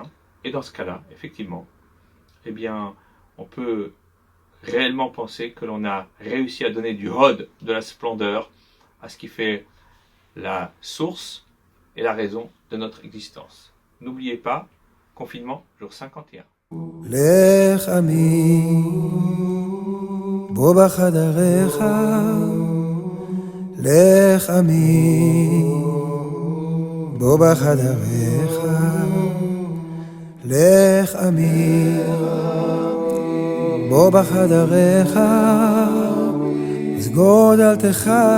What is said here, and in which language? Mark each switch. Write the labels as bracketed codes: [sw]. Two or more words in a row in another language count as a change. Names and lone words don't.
[fr] Et dans ce cas-là, effectivement, eh bien on peut réellement penser que l'on a réussi à donner du hod, de la splendeur, à ce qui fait la source et la raison de notre existence. N'oubliez pas, confinement, jour 51. [he] לך עמי בוא בחדריך לך עמי בוא בחדריך לך עמי בוא בחדריך סגור דלתך